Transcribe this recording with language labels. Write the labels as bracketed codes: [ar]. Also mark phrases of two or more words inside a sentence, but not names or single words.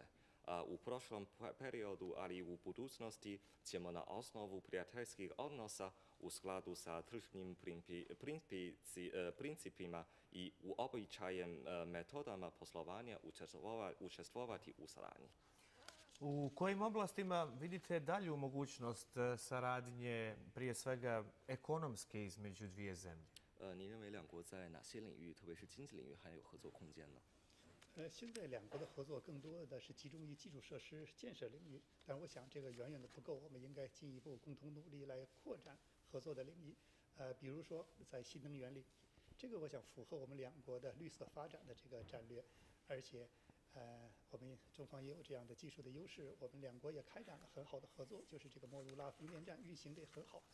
[sr] U prošlom periodu, ali i u budućnosti ćemo na osnovu prijateljskih odnosa u skladu sa tržnim principima i uobičajenim metodama poslovanja učestvovati u saradnji. U kojim oblastima vidite dalju mogućnost saradnje, prije svega ekonomske, između dvije zemlje? [zh] 您认为两国在哪些领域，特别是经济领域，还有合作空间呢？现在两国的合作更多的是集中于基础设施建设领域，但我想这个远远的不够，我们应该进一步共同努力来扩展合作的领域。比如说在新能源领域，这个我想符合我们两国的绿色发展的这个战略，而且我们中方也有这样的技术的优势，我们两国也开展了很好的合作，就是这个莫如拉风电站运行的也很好。